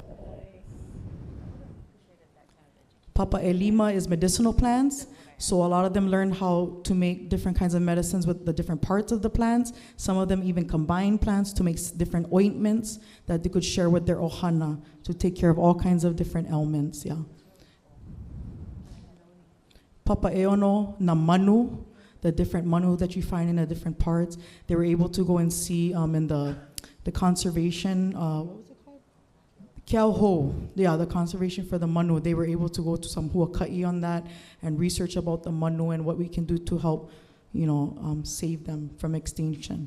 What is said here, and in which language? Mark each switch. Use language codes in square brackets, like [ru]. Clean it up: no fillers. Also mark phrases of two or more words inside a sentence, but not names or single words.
[haw] Papa Elima [en] is medicinal plants. So a lot of them learned how to make different kinds of medicines with the different parts of the plants. Some of them even combine plants to make different ointments that they could share with their ohana to take care of all kinds of different ailments, yeah. [haw] Papa Eono na manu, [en] the different manu that you find in the different parts. They were able to go and see in the conservation, what was it called? Kiauho, yeah, the conservation for the manu. They were able to go to some huaka'i on that and research about the manu and what we can do to help, save them from extinction.